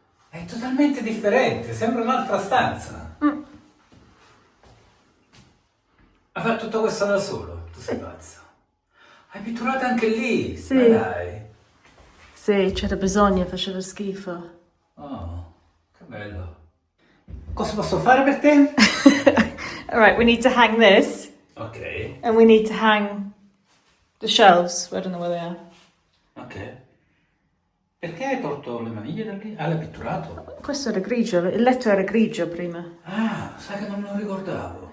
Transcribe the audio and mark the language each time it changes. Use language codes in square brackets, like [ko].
[it] È totalmente differente, sembra un'altra stanza. Ha fatto tutto questo da solo, tu sei pazzo. Hai pitturato anche lì? Sì. Ma dai. Sì, c'era bisogno, faceva schifo. Oh, che bello. Cosa posso fare per te? [en] Alright, we need to hang this. Ok, And we need to hang the shelves. I don't know where they are. ok. [it] Perché hai tolto le maniglie da lì? Ah, l'hai pitturato? Questo era grigio, il letto era grigio prima. Ah, sai che non me lo ricordavo.